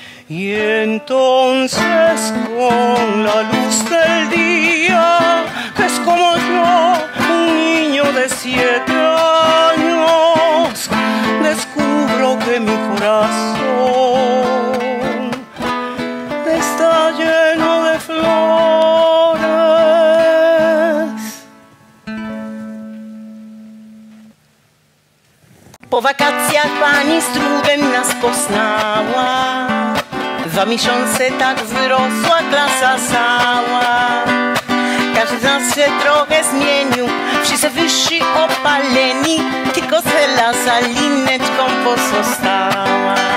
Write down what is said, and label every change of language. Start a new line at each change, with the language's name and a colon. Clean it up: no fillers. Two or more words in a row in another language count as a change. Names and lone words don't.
Spanish: Y entonces con la luz del día, que es como yo, un niño de 7 años, descubro que mi corazón está lleno de flores.
Polish: Po wakacjach pani strudem nas poznała, w 2 miesiące tak wzrosła klasa cała. Każdy z nas się trochę zmienił, wszyscy wyżsi opaleni, tylko Stella za lineczką pozostała.